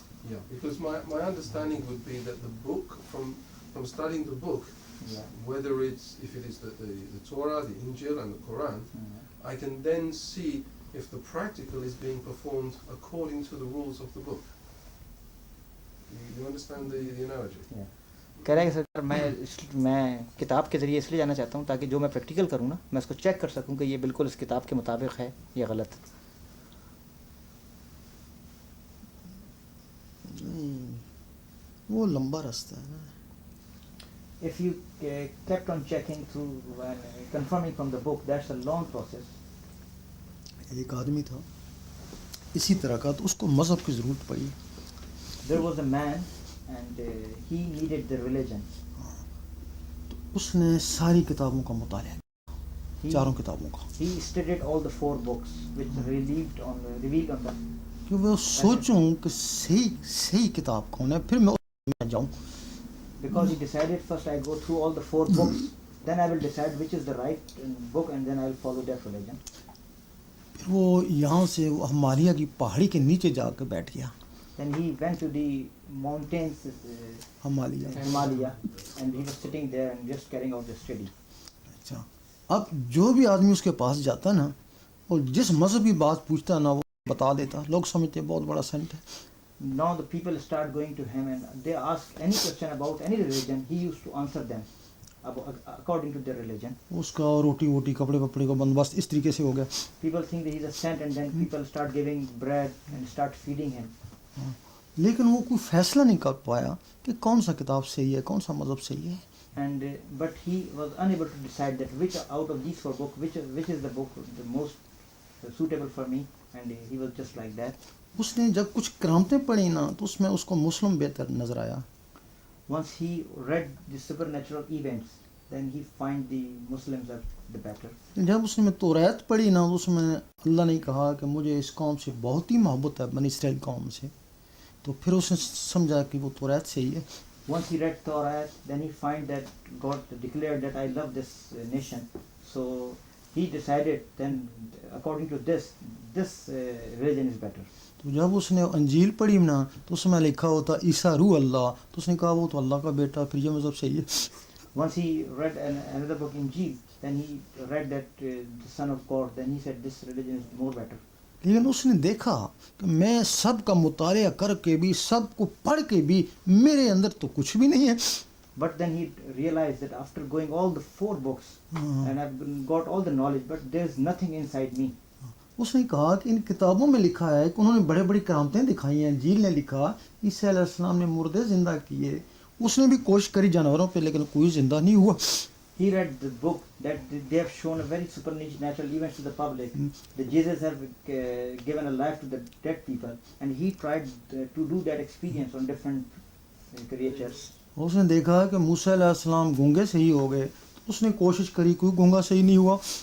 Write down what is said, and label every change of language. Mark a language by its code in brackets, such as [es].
[en] Yeah, because my understanding would be that the book, from studying the book, whether if it is the Torah, the Injil and the Quran, I can then see if the practical is being performed according to the rules of the book. You understand the analogy? Yeah. [hi] कह रहा है कि sir मैं किताब के ज़रिए इसलिए जाना चाहता हूँ ताकि जो मैं प्रैक्टिकल करूँ ना मैं उसको चेक कर सकूँ कि ये बिल्कुल इस किताब के मुताबिक है या गलत. वो लंबा रास्ता है ना. [en] If you kept on checking through and confirming from the book, that's a long process. [hi] एक आदमी था इसी तरह का, तो उसको मज़हब की ज़रूरत पड़ी. [en] There was a man and he needed the religion. [hi] तो उसने सारी किताबों का मुताला [en] He, [hi] चारों किताबों का. [en] he studied all the 4 books which revealed on the. [hi] कि वो सोचूं कि सही किताब कौन है, फिर मैं उसमें जाऊं. [en] Because he decided first I go through all the 4 books, then I will decide which is the right book and then I will follow that religion. [hi] फिर वो यहाँ से हिमालय की पहाड़ी के नीचे जाकर बैठ गया. [en] Then he went to the mountains, Himalaya, and he was sitting there and just carrying out the study. [hi] अच्छा, अब जो भी आदमी उसके पास जाता ना और जिस मज़हबी बात पूछता ना वो बता देता. लोग समझते बहुत बड़ा सेंट है. [en] Now the people start going to him and they ask any question about any religion, he used to answer them according to their religion. [hi] उसका रोटी वोटी कपड़े वपड़े का बंदोबस्त इस तरीके से हो गया. [en] People think that he's a saint and then people start giving bread and start feeding him. [hi] लेकिन वो कोई फैसला नहीं कर पाया कि कौन सा किताब सही है, कौन सा मज़हब सही है. [en] And but he was unable to decide that which out of these 4 books, which is the book the most suitable for me, and he was just like that. [hi] उसने जब कुछ करामतें पढ़ी ना तो उसमें उसको मुस्लिम बेहतर नज़र आया. [en] Once he read the supernatural events, then he find the Muslims are the better. [hi] जब उसने तौरात पढ़ी ना, उसमें अल्लाह ने कहा कि मुझे इस कौम से बहुत ही मोहब्बत है, बनी इसराइल कौम से, तो फिर उसने समझा कि वो तौरात सही है. [en] Once he read Torah, then he find that God declared that I love this nation. So he decided then, according to this religion is better. [hi] तो जब उसने अंजील पढ़ी ना, तो उसमें लिखा होता ईसा रूह अल्लाह, तो उसने कहा वो तो अल्लाह का बेटा, फिर ये मज़हब सही है. [en] Once he read another book Injil, then he read that the Son of God, then he said this religion is more better. [hi] लेकिन उसने देखा कि मैं सब का मुतालिया करके भी, सब को पढ़ के भी, मेरे अंदर तो कुछ भी नहीं है. [en] But then he realized that after going all the 4 books and I've got all the knowledge, but there's nothing inside me. [hi] उसने कहा कि इन किताबों में लिखा है कि उन्होंने बड़े बड़ी करामतें दिखाई हैं. जील ने लिखा ईसा अलैहिस्सलाम ने मुर्दे जिंदा किए, उसने भी कोशिश करी जानवरों पे, लेकिन कोई जिंदा नहीं हुआ. [en] He read the book that they have shown a very supernatural events to the public. That Jesus have given a life to the dead people, and he tried to do that experience on different creatures. [hi] उसने देखा कि मूसा अलैहिस्सलाम गूंगे सही हो गए, तो उसने कोशिश करी, कोई गूंगा सही नहीं हुआ.